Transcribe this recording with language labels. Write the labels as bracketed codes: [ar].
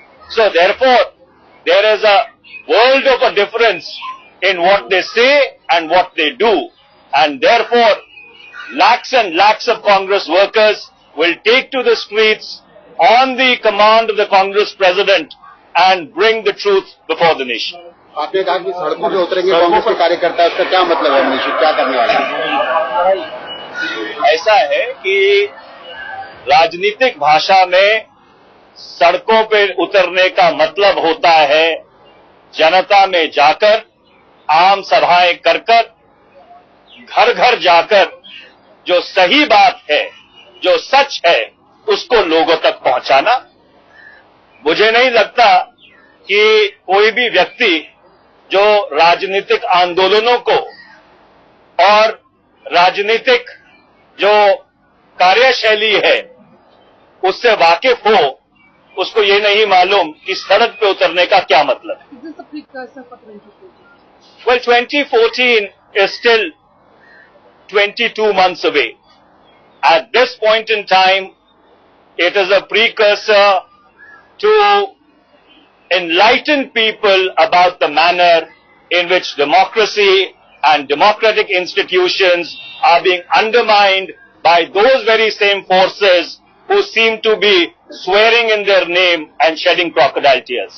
[en] So therefore, there is a world of a difference in what they say and what they do. And therefore, lakhs and lakhs of Congress workers will take to the streets on the command of the Congress President and bring the truth before the nation. [hi] आपने कहा कि सड़कों पे उतरेंगे कांग्रेस के कार्यकर्ता, उसका क्या मतलब है? मनीष, क्या करने वाले हैं? ऐसा है कि राजनीतिक भाषा में सड़कों पे उतरने का मतलब होता है जनता में जाकर, आम सभाएं कर कर, घर घर जाकर जो सही बात है, जो सच है, उसको लोगों तक पहुंचाना। मुझे नहीं लगता कि कोई भी व्यक्ति जो राजनीतिक आंदोलनों को और राजनीतिक जो कार्यशैली है उससे वाकिफ हो, उसको ये नहीं मालूम कि सड़क पे उतरने का क्या मतलब है। [en] Well, 2014 is still 22 months away. At this point in time, it is a precursor to enlighten people about the manner in which democracy and democratic institutions are being undermined by those very same forces who seem to be swearing in their name and shedding crocodile tears.